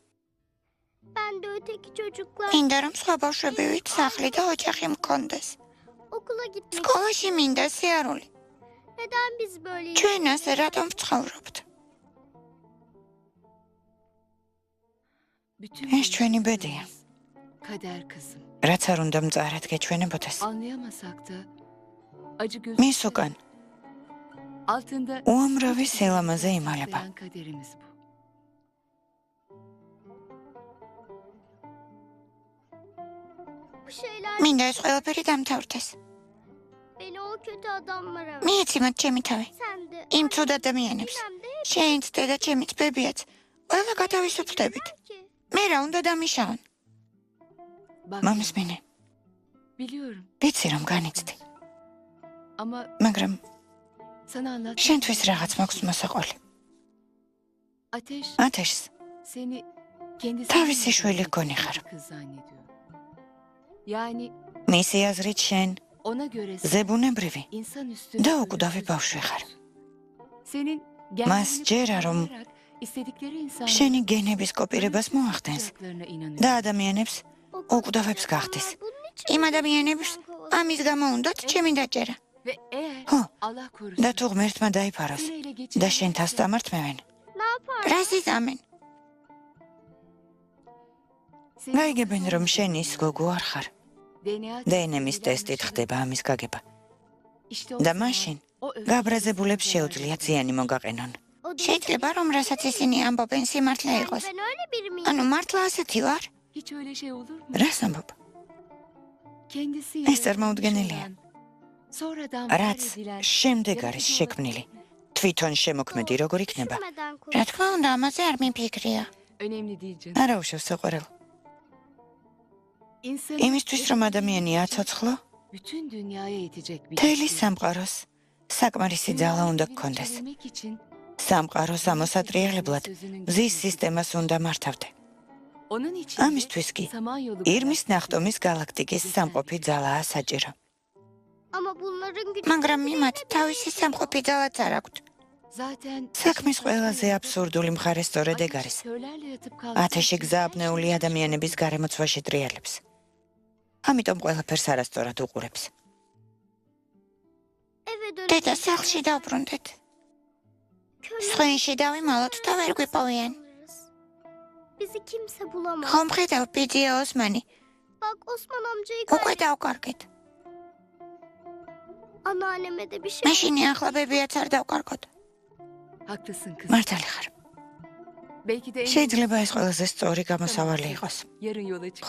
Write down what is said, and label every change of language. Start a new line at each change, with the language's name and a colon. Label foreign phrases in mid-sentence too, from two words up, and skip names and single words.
Georgian: მინდა რომ სხვა ბავშვები ვით სახლი და ოჯახი მქონდეს. სკოლაში მინდა სიარული. ჩვენ ასე რატომ ვცხოვრობთ? ეს ჩვენი ბედია.
Turkish: Kader kızım.
Georgian: რაც არ უნდა მწარად გეჩვენებოდეს.
Turkish: Anlayamasak da acı
Georgian: მის უკან
Turkish: altında
Georgian: უამრავი სილამაზე იმალება.
Turkish: sayan kaderimiz bu.
Georgian: მინდა ეს ყველაფერი დამთავრდეს. მიეცი მათ ჩემი თავი. იმ ცუდ ადამიანებს. შენც და ჩემიც ბებიაც. ყველა გათავისუფლდებით. მე რა უნდა დამიშავონ?
Turkish: Bak,
Georgian: მამის მინე.
Turkish: biliyorum
Georgian: ვიცი რომ განიცდი.
Turkish: ama
Georgian: მაგრამ
Turkish: sana anlat.
Georgian: შენთვის რაღაც მაქვს მოსაყოლი.
Turkish: Ateş
Georgian: ათეშს
Turkish: seni kendisi
Georgian: თავისი შვილი გონი ხარ.
Turkish: kız zannediyor. Yani
Georgian: მისი აზრით შენ
Turkish: ona göre
Georgian: ზებუნებრივი
Turkish: insan üstü
Georgian: და უკვდავი ბავშვი ხარ.
Turkish: senin
Georgian: მას ჯერა რომ
Turkish: istedikleri insan
Georgian: შენი გენების კოპირებას მოახდენს და ადამიანებს უკვდავებს გახდეს. იმ ადამიანებს ამის გამო უნდათ ჩემი დაჭერა.
Turkish: ve eğer Ho. Allah korusun
Georgian: და თუ ღმერთმა დაიფაროს
Turkish: seni ele
Georgian: და
Turkish: geçirir.
Georgian: შენ თავს დამართმევენ. რას იზამენ?
Turkish: Senin
Georgian: გაიგებენ რომ შენ ის გოგო არ ხარ. DNA დნმ-ის ტესტით ხდება ამის გაგება.
Turkish: işte
Georgian: და მაშინ გაბრაზებულებს შეუძლიათ ზიანი მოგაყენონ. შეიძლება რომ რასაც ისინი ამბობენ სიმართლე იყოს. ანუ მართლა ასეთი ვარ?
Turkish: hiç öyle şey olur mu?
Georgian: რას ამბობ?
Turkish: Kendisi
Georgian: ეს წარმოუდგენელია.
Turkish: sonradan
Georgian: რაც
Turkish: var edilen
Georgian: შემდეგ არის შექმნილი. თვითონ შემოქმედი როგორ იქნება? რა თქმა უნდა, ამაზე არ მიფიქრია.
Turkish: önemli değil canım.
Georgian: არა უშავს საყვარელ.
Turkish: İnsanı
Georgian: იმისთვის რომ ადამიანი აცოცხლო,
Turkish: bütün dünyaya yetecek bir
Georgian: მთელი
Turkish: güçlü.
Georgian: სამყაროს საკმარისი ძალა უნდა გქონდეს.
Turkish: Çevirmek için
Georgian: სამყაროს ამოსატრიალებლად მზის სისტემას უნდა მართავდე.
Turkish: onun için
Georgian: ამისთვის კი
Turkish: Samanyolu
Georgian: ირმის ნახტომის galaktikis სამყოფი ძალაა საჭირო. მაგრამ იმათ თავისი სამყოფი ძალაც არ აქვთ.
Turkish: zaten
Georgian: საქმის ყველაზე აბსურდული მხარე სწორედ ეგ არის.
Turkish: körlerle yatıp
Georgian: ათეში გზააბნეული ადამიანების გარემოცვაში ტრიალებს. ამიტომ ყველაფერს არასწორად უყურებს. დედა სახლში დავბრუნდეთ. სხვენში დავიმალოთ და ვერ გვიპოვიან. ხომ ხედავ ბიძია ოსმანი. უკვე დავკარგეთ. მაშინ ახლა ბებიაც არ დავკარგოთ.
Turkish: haklısın kız.
Georgian: მართალი ხარ.
Turkish: Belki de en
Georgian: შეიძლება ეს ყველაზე სწორი გამოსავალი იყოს.
Turkish: yarın yola çık.